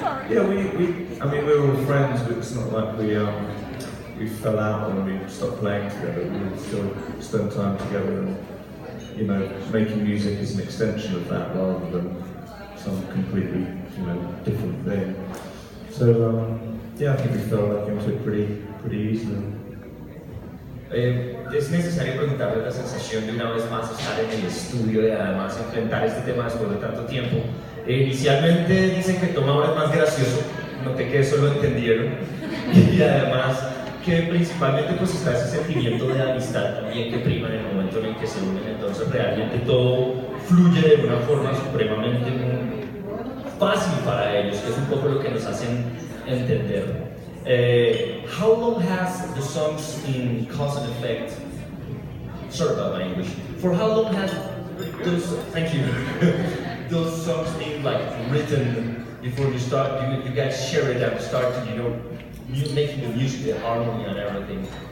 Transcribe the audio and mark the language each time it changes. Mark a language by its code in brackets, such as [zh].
[en] Yeah, we're all friends, but it's not like we fell out when we stopped playing together. We still spend time together, and making music is an extension of that rather than some completely different thing. So yeah, I think we fell back into it pretty easily. [es] Es necesario preguntarle la sensación de una vez más estar en el estudio y además enfrentar este tema después de tanto tiempo. Inicialmente dicen que Tom ahora es más gracioso, noté que eso lo entendieron, y además que principalmente pues está ese sentimiento de amistad también que prima en el momento en el que se unen. Entonces realmente todo fluye de una forma supremamente fácil para ellos, que es un poco lo que nos hacen entender. [en] How long has the songs in Cause and Effect, sorry about my English, for how long has those, thank you, those songs been like written before you start, you guys share it and start to, making the music, the harmony and everything?